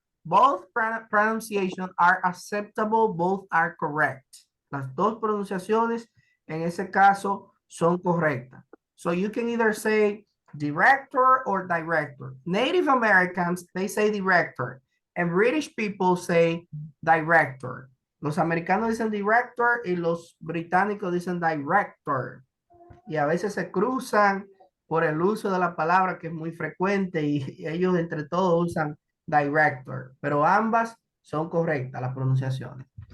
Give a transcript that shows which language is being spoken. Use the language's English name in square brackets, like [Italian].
[English] Both pronunciations are acceptable, both are correct. [Spanish] Las dos pronunciaciones en ese caso son correctas. [English] So you can either say director or director. Native Americans, they say director. And British people say director. [Spanish] Los americanos dicen director y los británicos dicen director. Y a veces se cruzan por el uso de la palabra que es muy frecuente y ellos entre todos usan director. Pero ambas son correctas las pronunciaciones.